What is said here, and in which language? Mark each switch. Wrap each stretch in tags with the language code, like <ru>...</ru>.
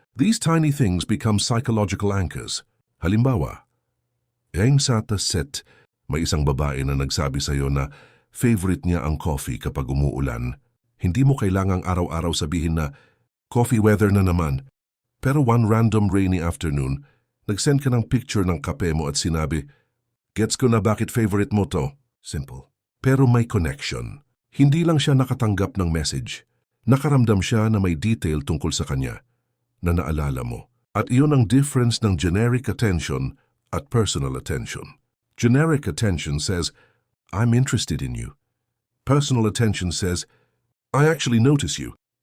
<en>These tiny things become psychological anchors.</en> <tl>Halimbawa, sa set, may isang babae na nagsabi sa'yo na favorite niya ang coffee kapag umuulan. Hindi mo kailangang araw-araw sabihin na coffee weather na naman. Pero</tl> <en>one random rainy afternoon,</en> <tl>nag-send ka ng picture ng kape mo at sinabi, "Gets ko na bakit favorite mo to." Simple. Pero may connection. Hindi lang siya nakatanggap ng message. Nakaramdam siya na may detail tungkol sa kanya na naalala mo. At iyon ang difference ng generic attention at personal attention.</tl> <en>Generic attention says, "I'm interested in you." Personal attention says, "I actually notice you."</en>